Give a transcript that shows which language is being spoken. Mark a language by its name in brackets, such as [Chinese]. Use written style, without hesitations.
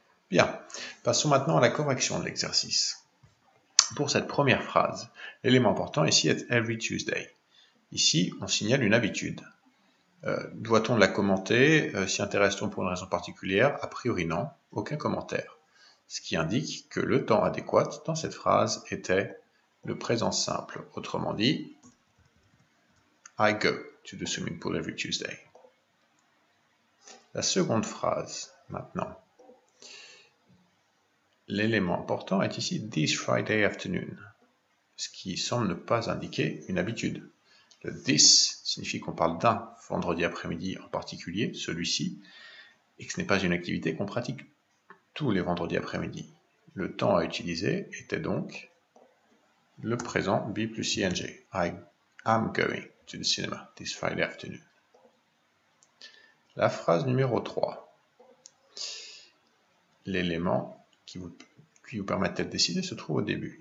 [French] Bien, passons maintenant à la correction de l'exercice. Pour cette première phrase, l'élément important ici est [English] every Tuesday. [French] Ici, on signale une habitude. Doit-on la commenter? S'y intéresse-t-on pour une raison particulière? A priori non, aucun commentaire. Ce qui indique que le temps adéquat dans cette phrase était le présent simple. Autrement dit, [English] I go to the swimming pool every Tuesday. [French] La seconde phrase, maintenant. L'élément important est ici [English] this Friday afternoon, [French] ce qui semble ne pas indiquer une habitude. Le this signifie qu'on parle d'un vendredi après-midi en particulier, celui-ci, et que ce n'est pas une activité qu'on pratique tous les vendredis après-midi. Le temps à utiliser était donc le présent be plus ing. [English] I am going to the cinema this Friday afternoon. [French] La phrase numéro 3. L'élément qui vous permettait de décider se trouve au début.